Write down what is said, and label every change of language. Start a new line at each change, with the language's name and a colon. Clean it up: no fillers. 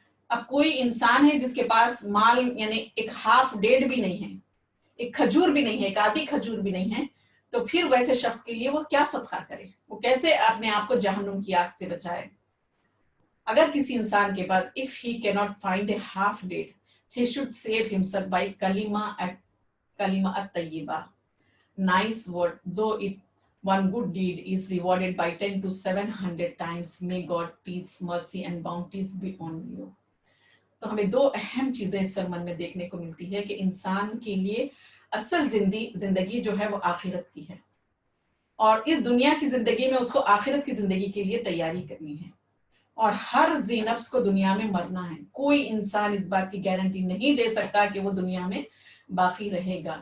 Urdu: اب کوئی انسان ہے جس کے پاس مال یعنی ایک ہاف ڈیڑھ بھی نہیں ہے، ایک کھجور بھی نہیں ہے، ایک آدھی کھجور بھی نہیں ہے، تو پھر ویسے شخص کے لیے وہ کیا صدقہ کرے؟ وہ کیسے اپنے آپ کو جہنم کی آگ سے بچائے؟ اگر کسی انسان کے پاس
English: if he cannot find a half date he should save himself by kalima at-tayyiba, nice word, though it one good deed is rewarded by 10 to 700 times. May God peace, mercy and bounties be on you.
Urdu: تو ہمیں دو اہم چیزیں اس sermon میں دیکھنے کو ملتی ہے کہ انسان کے لیے اصل زندگی جو ہے وہ آخرت کی ہے اور اس دنیا کی زندگی میں اس کو آخرت کی زندگی کے لیے تیاری کرنی ہے. اور ہر ذی نفس کو دنیا میں مرنا ہے. کوئی انسان اس بات کی گارنٹی نہیں دے سکتا کہ وہ دنیا میں باقی رہے گا.